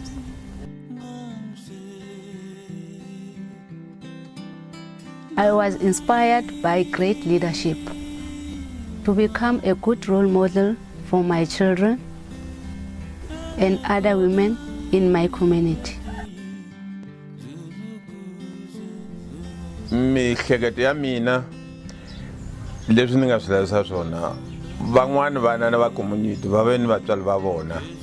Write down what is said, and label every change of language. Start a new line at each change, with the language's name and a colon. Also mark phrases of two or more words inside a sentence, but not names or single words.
English: I was inspired by great leadership to become a good role model for my children and other women in my community.
Tsonga: Miehleketo ya mina leswi ni nga swi lavisa swona van'wani vana na va community va ve ni vatswari va vona.